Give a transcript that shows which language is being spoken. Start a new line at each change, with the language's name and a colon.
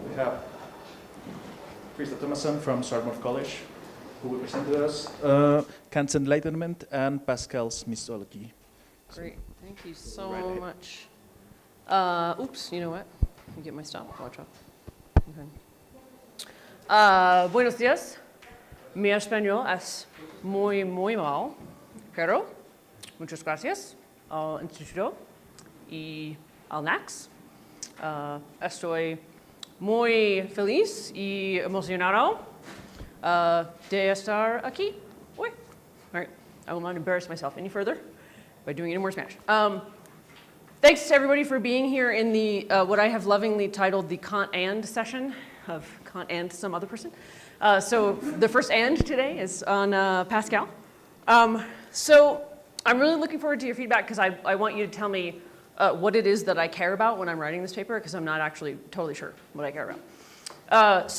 English: We have Krista Thomason from Swarthmore College, who will present to us Kant's Enlightenment and Pascal's Misology. Great, thank you so much. Oops, you know what? Let me get my stopwatch up. Okay.
Spanish: Buenos días. Mi español es muy mal, pero muchas gracias al Instituto y al NACS. Estoy muy feliz y emocionado de estar aquí.
English: All right, I will not embarrass myself any further by doing any more Spanish. Thanks to everybody for being here in the what I have lovingly titled the Kant and session of Kant and some other person. So the first and today is on Pascal. So I'm really looking forward to your feedback because I want you to tell me what it is that I care about when I'm writing this paper, because I'm not actually totally sure what I care about.